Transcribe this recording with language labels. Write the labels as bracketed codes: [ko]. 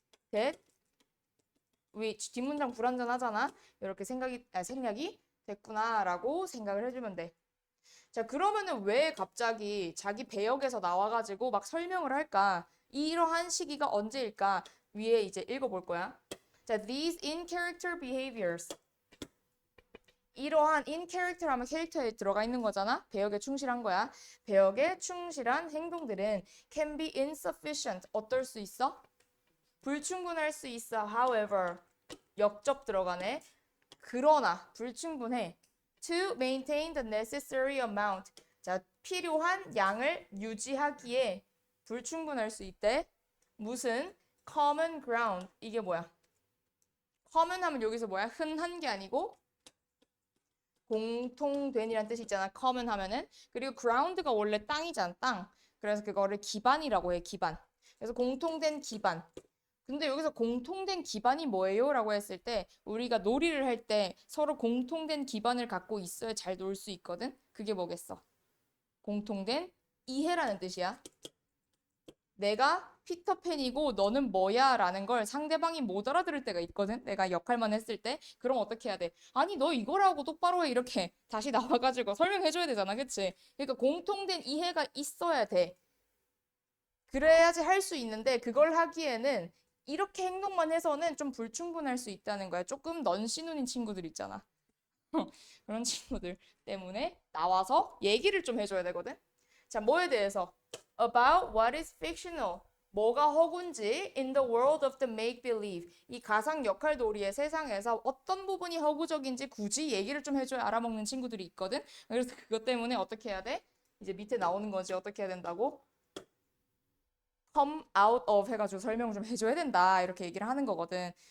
[ko] that which 뒷문장 불완전하잖아. 이렇게 생략이 됐구나라고 생각을 해주면 돼. 자, 그러면은 왜 갑자기 자기 배역에서 나와가지고 막 설명을 할까? 이러한 시기가 언제일까? 위에 이제 읽어볼 거야. 자, [en] these in character behaviors. [ko] 이러한 in character 하면 캐릭터에 들어가 있는 거잖아. 배역에 충실한 거야. 배역에 충실한 행동들은 can be insufficient. 어떨 수 있어? 불충분할 수 있어. However, 역접 들어가네. 그러나 불충분해. [en] To maintain the necessary amount. 자, [ko] 필요한 양을 유지하기에 불충분할 수 있대. [en] 무슨 common ground. [ko] 이게 뭐야? common 하면 여기서 뭐야? 흔한 게 아니고 공통된이란 뜻이 있잖아. common 하면은. 그리고 ground가 원래 땅이잖아. 땅. 그래서 그거를 기반이라고 해. 기반. 그래서 공통된 기반. 근데 여기서 공통된 기반이 뭐예요? 라고 했을 때 우리가 놀이를 할 때 서로 공통된 기반을 갖고 있어야 잘 놀 수 있거든? 그게 뭐겠어? 공통된 이해라는 뜻이야. 내가 피터팬이고 너는 뭐야? 라는 걸 상대방이 못 알아들을 때가 있거든? 내가 역할만 했을 때. 그럼 어떻게 해야 돼? 아니, 너 이거라고 똑바로 해. 이렇게 다시 나와가지고 설명해줘야 되잖아. 그치? 그러니까 공통된 이해가 있어야 돼. 그래야지 할 수 있는데 그걸 하기에는 이렇게 행동만 해서는 좀 불충분할 수 있다는 거야. 조금 넌시눈인 친구들 있잖아. 그런 친구들 때문에 나와서 얘기를 좀 해줘야 되거든. 자, 뭐에 대해서? [en] About what is fictional. [ko] 뭐가 허구인지 [en] in the world of the make-believe. [ko] 이 가상 역할 놀이의 세상에서 어떤 부분이 허구적인지 굳이 얘기를 좀 해줘야 알아먹는 친구들이 있거든. 그래서 그것 때문에 어떻게 해야 돼? 이제 밑에 나오는 거지. 어떻게 해야 된다고? come out of 해가지고 설명 좀 해줘야 된다. 이렇게 얘기를 하는 거거든.